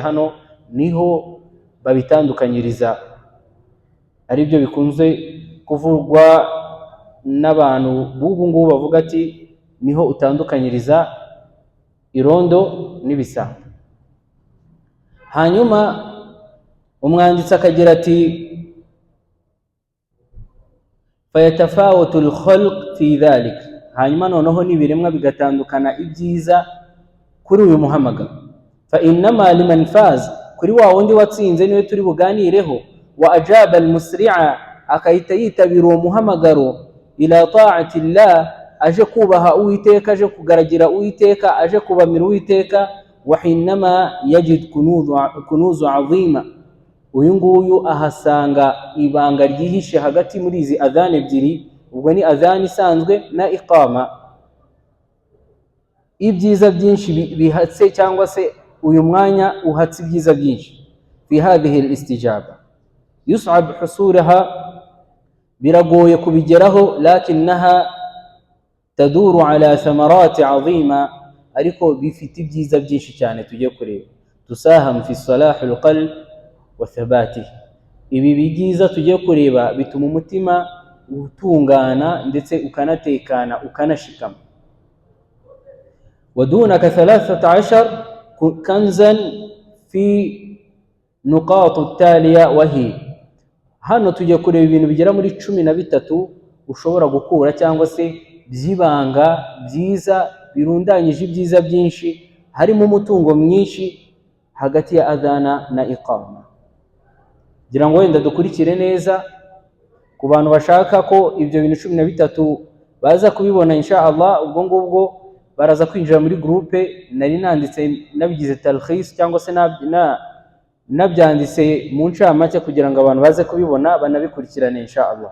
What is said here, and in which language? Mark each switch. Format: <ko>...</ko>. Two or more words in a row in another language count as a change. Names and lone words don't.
<rw>Hano niho babitandukanyiriza, ari byo bikunze kuvugwa n'abantu b'ubu ngubu bavuga ati niho utandukanyiriza irondo n'ibisambo. Hanyuma umwanditsi akagira ati</rw> <ar>فيتفاوت الخلق في ذلك,</ar> <rw>hanyuma noneho n'ibiremwa bigatandukana ibyiza kuri uyu muhamagaro.</rw> <ar>فإنما لمن فاز,</ar> <rw>kuri wa wundi watsinze niwe turi buganireho,</rw> <ar>وأجاب المسرع,</ar> <rw>akahita yitabira uwo muhamagaro,</rw> <ar>إلى طاعة الله,</ar> <rw>aje kubaha Uwiteka, aje kugaragira Uwiteka, aje kubamira Uwiteka.</rw> <ar>وحينما يجد كنوز عظيمة,</ar> <rw>uyu nguyu ahasanga ibanga ryihishe hagati muri izi adhan ebyiri, ubwo ni adhan isanzwe na iqama. Ibyiza byinshi bihatse, cyangwa se uyu mwanya uhatse ibyiza byinshi.</rw> <ar>في هذه الاستجابة يصعب حصولها,</ar> <rw>biragoye kubigeraho,</rw> <ar>لكنها تدور على ثمرات عظيمة,</ar> <rw>ariko bifite ibyiza byinshi cyane tugiye kureba.</rw> <ar>تساهم في صلاح القلب وثباته,</ar> <rw>ibi byiza tugiye kureba bituma umutima utungana ndetse ukanatekana ukanashikama.</rw> <ar>ودونك 13 كنزا في النقاط التالية وهي,</ar> <rw>hano tugiye kureba ibintu bigera muri 13 ushobora gukura, cyangwa se byibanga byiza birundanyije ibyiza byinshi, harimo umutungo mwinshi hagati ya adhana na iqama. Gira ngo wenda dukurikire neza, ku bantu bashaka ko ibyo bintu 13 baza kubibona</rw> <ar>إن شاء الله,</ar> <rw>ubwo ngubwo baraza kwinjira muri groupe nari nanditse, nabigize talkhis cyangwa se nabyanditse mu ncamake kugira ngo abantu baze kubibona banabikurikirane</rw> <ar>إن شاء الله.</ar>